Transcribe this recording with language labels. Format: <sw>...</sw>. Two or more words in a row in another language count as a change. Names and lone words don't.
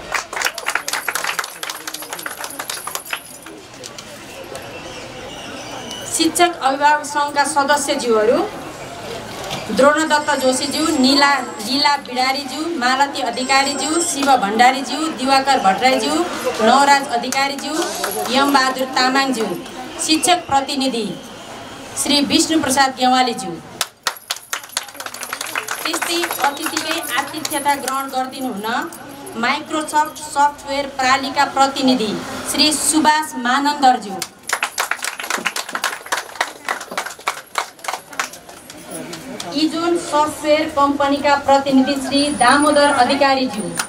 <ne>शिक्षक अभिभावक सङ्घका सदस्यज्यूहरू द्रोणदत्त जोशीज्यू, लीला बिडारीज्यू, मालती अधिकारीज्यू, शिव भण्डारीज्यू, दिवाकर भट्टराईज्यू, नवराज अधिकारीज्यू, यमबहादुर तामाङज्यू। शिक्षक प्रतिनिधि श्री विष्णु प्रसाद गेवालीज्यू। त्यस्तै अतिथिकै आतिथ्यता ग्रहण गरिदिनु हुन माइक्रोसफ्ट सफ्टवेयर प्रणालीका प्रतिनिधि श्री सुभाष मानन्दरज्यू। इजोन सफ्टवेयर कम्पनीका प्रतिनिधि श्री दामोदर अधिकारीज्यू।</ne>